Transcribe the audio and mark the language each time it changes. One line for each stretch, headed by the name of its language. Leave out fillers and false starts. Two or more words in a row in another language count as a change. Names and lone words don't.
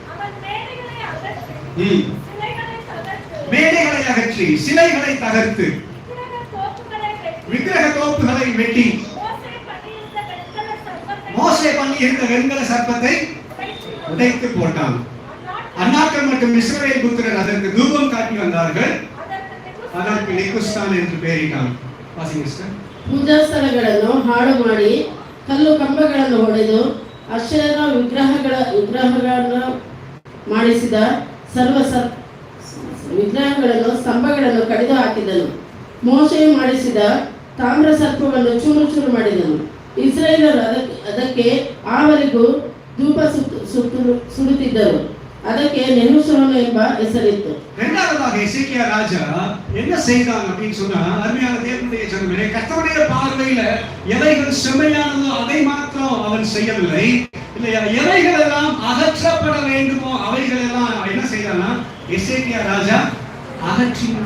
Tamil: மேடைகளை அகற்றி சிலைகளை தகர்த்து விக்கிரக தோப்புகளை வெட்டி மோசே பண்ணி இருந்த வெண்கல சர்ப்பத்தை உடைத்து போட்டான். அந்நாட்கள் மற்றும் இஸ்ரவேல் புத்திரர் அதற்கு தூபம் காட்டி வந்தார்கள். அதற்கு நிகுஸ்தான் என்று பெயரிட்டான். வாசிங்க சிஸ்டர்.
Kannada: ಪೂಜಾ ಸ್ಥಳಗಳನ್ನು ಹಾಳು ಮಾಡಿ ಕಲ್ಲು ಕಂಬಗಳನ್ನು ಹೊಡೆದು ಅಶೇರ ವಿಗ್ರಹಗಳನ್ನು ಮಾಡಿಸಿದ ವಿಗ್ರಹಗಳನ್ನು ಸ್ತಂಭಗಳನ್ನು ಕಡಿದು ಹಾಕಿದನು. ಮೋಶೆಯು ಮಾಡಿಸಿದ ತಾಮ್ರ ಸರ್ಪವನ್ನು ಚೂರು ಚೂರು ಮಾಡಿದನು. ಇಸ್ರಾಯೇಲರು ಅದಕ್ಕೆ ಆವರಿಗೂ ಧೂಪ ಸುಡುತ್ತಿದ್ದರು. ಅದಕ್ಕೆ ನೆಹುಷೋನು ಎಂಬ ಹೆಸರಿತ್ತು.
Tamil: இரண்டாவதாக எசேக்கியா ராஜா என்ன செய்தான் அப்படின்னு சொன்னா, அருமையான தேவனுடைய ஜனமே, கர்த்தருடைய பார்வையில எவைகள் செம்மையானதோ அதை மாத்திரம் அவன் செய்யவில்லை. இல்லையா, எவைகள் எல்லாம் அகற்றப்பட வேண்டுமோ அவைகள் எல்லாம் என்ன செய்தானா எசேக்கியா ராஜா அகற்றினான்.